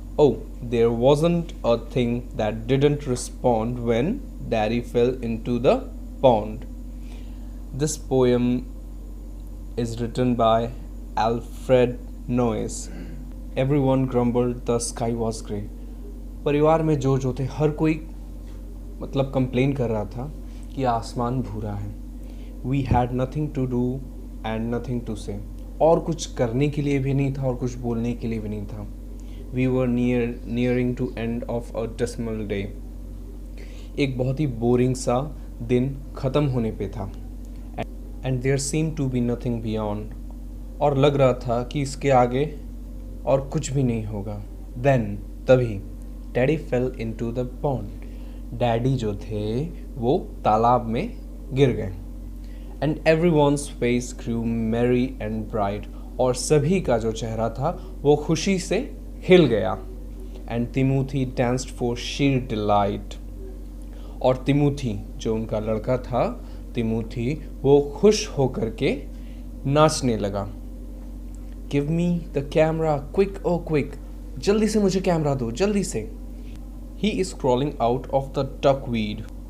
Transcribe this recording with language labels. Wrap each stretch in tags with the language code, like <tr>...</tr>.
<en>Oh, there wasn't a thing that didn't respond when Daddy fell into the pond. This poem is written by Alfred Noyes. Everyone grumbled, the sky was grey.</en> <hi>परिवार में जो थे हर कोई मतलब complain कर रहा था कि आसमान भूरा है।</hi> <en>We had nothing to do and nothing to say.</en> <hi>और कुछ करने के लिए भी नहीं था और कुछ बोलने के लिए भी नहीं था।</hi> <en>We were nearing to end of a dismal day.</en> <hi>एक बहुत ही बोरिंग सा दिन ख़त्म होने पे था।</hi> <en>And there seemed to be nothing beyond.</en> <hi>और लग रहा था कि इसके आगे और कुछ भी नहीं होगा।</hi> <en>Then</en> <hi>तभी</hi> <en>Daddy fell into the pond.</en> <hi>Daddy जो थे वो तालाब में गिर गए।</hi> <en>And everyone's face grew merry and bright.</en> <hi>और सभी का जो चेहरा था वो खुशी से हिल गया।</hi> <en>And Timothy danced for sheer delight.</en> <hi>और तिमोथी जो उनका लड़का था, तिमोथी वो खुश होकर के नाचने लगा।</hi> <en>Give me the camera, quick, oh quick!</en> <hi>जल्दी से मुझे कैमरा दो, जल्दी से।</hi> <en>He is crawling out of the duckweed.</en>